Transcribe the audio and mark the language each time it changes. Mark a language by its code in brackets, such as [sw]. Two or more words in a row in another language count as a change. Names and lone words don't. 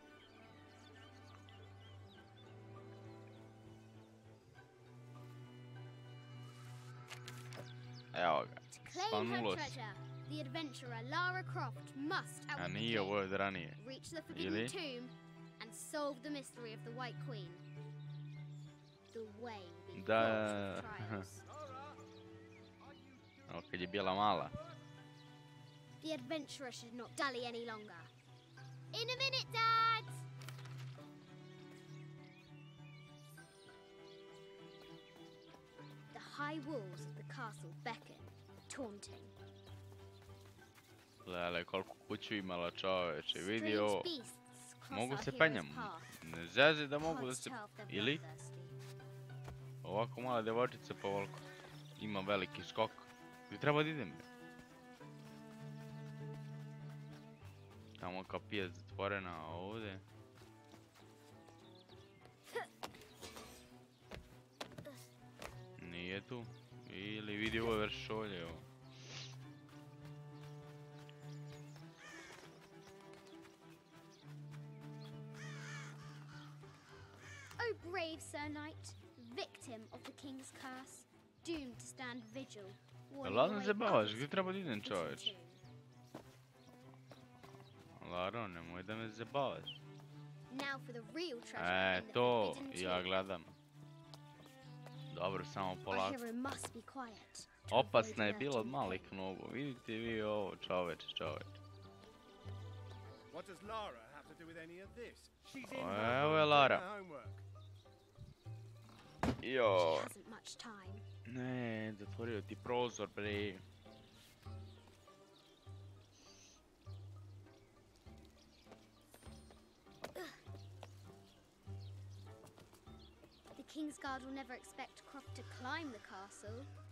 [sr] Evo ga. [en] Claim her [sr] Spanulo se. [en] treasure. The adventurer Lara Croft must A outwit the [sr] nije, ovo je [en] king, [sr] od ranije. [en] reach the Forbidden [sr] Ili? [en] Tomb, and solve the mystery of the White Queen. The way will be [sr] Da. [en] full of trials. [sr] Evo kad je bila mala. [en] The adventurer should not dally any longer. In a minute, Dad! The high walls of the castle beckon, taunting. [sr] Gledaj koliko kuću imala čoveče. Vidi [en] Strange [sr] ovo. [en] beasts cross [sr] Mogu [en] our [sr] se [en] hero's [sr] penjam. [en] path. [sr] Ne zezi da mogu da [en] Can't [sr] se... [en] tell if they're [sr] Ili? [en] bloodthirsty. [sr] Ovako mala devojčica pa ovako. Ima veliki skok. Gdje treba da idem? Bre? Tamo kapija zatvorena, a ovdje. Nije tu. Ili vidi ovo vršolje. Ovo. [en] O brave Sir Knight, victim of the king's curse, doomed to stand vigil. warning [sr] Ladno [en] away [sr] zabavaš, [en] others [sr] gdje treba da idem [en] from the [sr] čoveč? [en] tomb. [sr] Laro, nemoj da me zabavaš. [en] Now for the real treasure in the [sr] To [en] Forbidden [sr] ja [en] Tomb. [sr] gledam. Dobro, samo [en] Our [sr] polako. [en] hero must be quiet. to [sr] Opasna je [en] avoid [sr] bila od [en] hurting [sr] malih the king. nogu. Vidite vi ovo, čoveč. [en] What does Lara have to do with any of this? She's in [sr] Evo [en] her [sr] je [en] room [sr] Lara. [en] doing her homework. [sr] Jo. [en] She hasn't much time. [sr] Ne, zatvorio ti prozor, bre. [en] The King's Guard will never expect Croft to climb the castle.